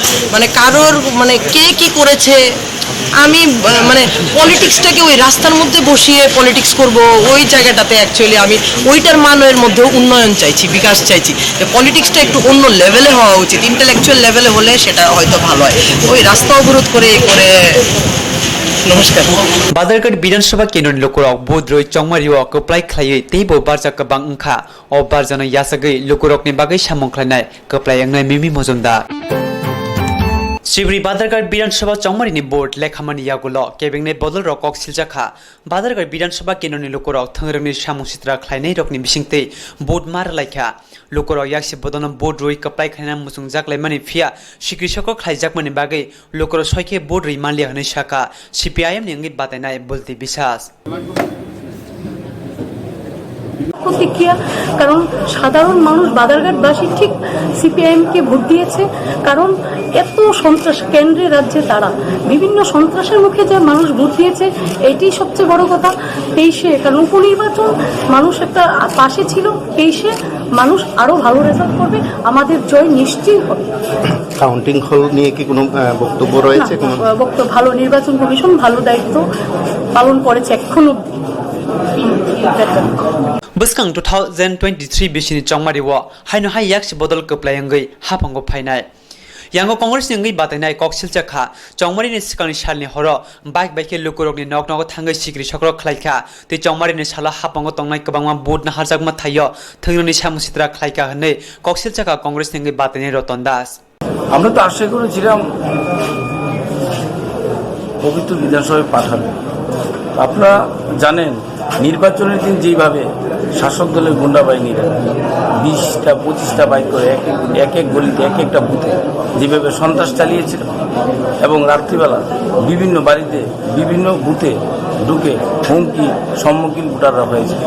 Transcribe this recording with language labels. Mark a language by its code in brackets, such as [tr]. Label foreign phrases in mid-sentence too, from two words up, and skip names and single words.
[bn] মানে কারোর মানে কে কি করেছে আমি মানে পলিটিক্সটাকে ওই রাস্তার মধ্যে বসিয়ে পলিটিক্স করব ওই জায়গাটাতে অ্যাকচুয়ালি আমি ওইটার মানের মধ্যেও উন্নয়ন চাইছি, বিকাশ চাইছি। পলিটিক্সটা একটু অন্য লেভেলে হওয়া উচিত, ইন্টেলেকচুয়াল লেভেলে হলে সেটা হয়তো ভালো হয়। ওই রাস্তা অবরোধ করে नमस्कार। [trp] बादरकाट विधानसभा केन्द्र लुकुरक बुद्रय चंमारि ओ कप्लाय खलायै तेबो बारजा गोबां अंखा ओ बारजानो यासगै लुकुरकनि बागै सामंख्लायनाय कप्लाय अंनाय मिमि मजुमदार शिवरी बादरकाट विधानसभा चंमारिनि बोर्ड लेखामानि यागुलो केबिंगनै बदल रकक सिलजाखा बादरकाट विधानसभा केन्द्रनि लुकुरक थंरंनि सामुसित्रा खलायनाय रकनि बिसिंतै बोर्ड मारलायखा लुकुरक याक्सि बदलनो बोर्ड रय कप्लाय खलायना मुसुं जाक्लायमानि फिया सिक्रिसको खलायजाकमानि बागै लुकुरक सयखे बोर्ड रय मानलिया होनो शाखा सीपीआईएम नि अंगै बातायनाय बलति বিশ্বাস। [bn] প্রতিক্রিয়া, কারণ সাধারণ মানুষ বাদারঘাটবাসী ঠিক সিপিআইএমকে ভোট দিয়েছে, কারণ এত সন্ত্রাস কেন্দ্রে রাজ্যে তারা বিভিন্ন সন্ত্রাসের মুখে যে মানুষ ভোট দিয়েছে এটি সবচেয়ে বড় কথা। 23-এ কারণ উপনির্বাচন মানুষ একটা পাশে ছিল, 23-এ মানুষ আরো ভালো রেজাল্ট করবে, আমাদের জয় নিশ্চিত হবে। কাউন্টিং হল নিয়ে কি কোনো বক্তব্য রয়েছে? বক্তব্য ভালো, নির্বাচন কমিশন ভালো দায়িত্ব পালন করেছে এখনো। [trp] बस्कां 2023 बिसिनि चंमारि ओ हायनो हाय याक्सि बदल कप्लायंगै हाफांगो फायनाय यांगो कांग्रेस निंगै बातायनाय कक्सिलचाखा चंमारिनि सिगांनि सालनि हरो बाइके लुकुरकनि नगनग थांगै सिग्रि सक्र खलायखा ते चंमारिनि साला हाफांगो तंनाय गोबांमा बुट नाहारजाकमा थायो थंगनि सामुसित्रा खलायखा हनै कक्सिलचाखा कांग्रेस निंगै बातायनाय रतन दास। [bn] আমরা তো আশা করেছিলাম পবিত্র বিধানসভায় পাঠাবে। আপনারা জানেন নির্বাচনের দিন যেভাবে শাসক দলের গুন্ডা বাহিনীরা 20টা 25টা বাইক করে এক এক গলিতে এক একটা বুথে যেভাবে সন্ত্রাস চালিয়েছিল এবং রাত্রিবেলা বিভিন্ন বাড়িতে বিভিন্ন বুথে ঢুকে হুমকি সম্মুখীন ভোটাররা হয়েছে।